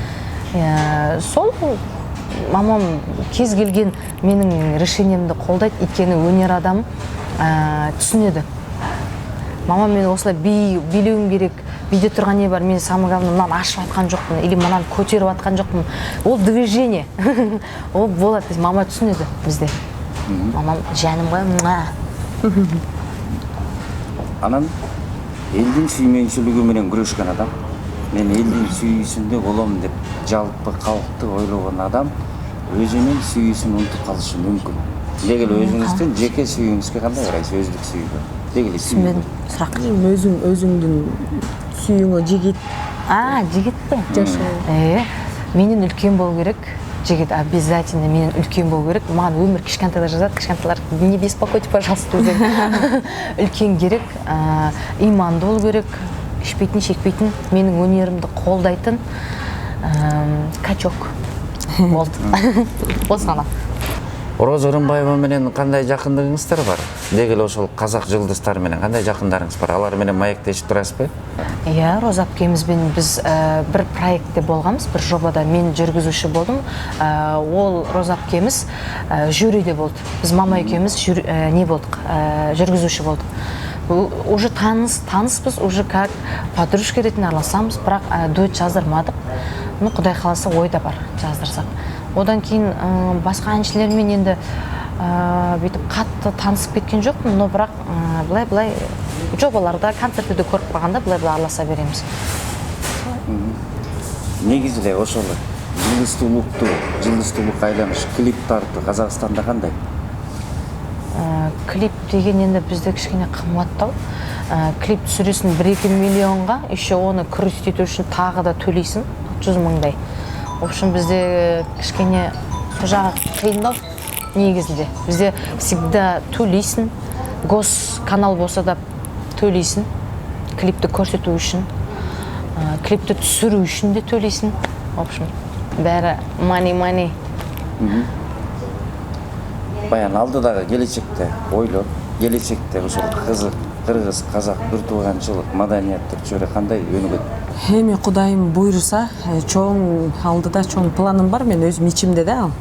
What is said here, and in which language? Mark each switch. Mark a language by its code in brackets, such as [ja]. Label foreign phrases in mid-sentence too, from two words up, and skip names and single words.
[kk] Сол мамам кез келген менің решениемді қолдайды, өйткені өнер адам түсінеді. Мамам мен осылай билеуім керек, биде тұрған не бар, мен [ru] самый главный [kk] мынаны ашып атқан жоқпын, или мынаны көтеріп атқан жоқпын. Ол движение. Ол болады, мама түсінеді бізде. Мамам жаным ғой. [ky] Анан элдин сүймөнчүлүгү менен күрөшкөн адам, мен элдин сүйүүсүндө болом деп жалпы калкты ойлогон адам өзүнүн сүйүүсүн унутуп калышы мүмкүн. Деги эле өзүңүздүн жеке сүйүүңүзгө кандай карайсыз, өзүлүк сүйүүгө? Деги эле сүйүү. Сурак. Өзүңдүн сүйүүңө жигит. [kk] Жигит пе? Жашоо. Менен үлкен болу керек. Жигит обязательно менен үлкен болу керек. Маған өмір кішкентайлар жазады, кішкентайлар [ru] не беспокойте, пожалуйста, [kk] деп. Үлкен керек, иманды болу керек, ішпейтін, шекпейтін, менің өнерімді қолдайтын качок болды. Осы ғана. [ky] Роза Рымбаева менен кандай жакындыгыңыздар бар? Деги эле ошол казак жылдыздар менен кандай жакындарыңыз бар? Алар менен маектешип турасызбы? [kk] Иә, Роза апкемизбен біз бір проектте болғанбыз, бір жобада мен жүргізуші болдым. Ол Роза апкеміз жюриде болды. Біз мама екеуміз не болдық, жүргізуші болдық. Уже таныспыз, [ru] уже как подружка [kk] ретінде араласамыз, бірақ дуэт жаздырмадық. Құдай қаласа ойда бар, жаздырсақ. Одан кейін басқа әншілермен енді бүйтіп қатты танысып кеткен жоқпын, но бірақ былай жобаларда, концерттерде көріп қалғанда былай араласа береміз. [ky] Негизи эле ошол жылдыздуулук айланыш клип тартуу Казакстанда кандай? [kk] Клип деген енді бізде кішкене қымбаттау. Клип түсіресің 1-2 миллионға, еще оны көрсету үшін тағы да төлейсің 100 мыңдай. [ru] В общем, [kk] бізде кішкене сол жағы қиындау негізінде. Бізде всегда төлейсің, госканал болса да төлейсің, клипті көрсету үшін, клипті түсіру үшін де төлейсің. [ru] В общем, [kk] бәрі money. [ky] Баян алдыдагы келечекте ойлоп, келечекте ошол кыргыз, казак биртууганчылык, маданияттык чөйрө кандай өнүгөт? Эми Кудайым буйруса, чоң алдыда чоң планым бар, мен өзүм ичимде да ал.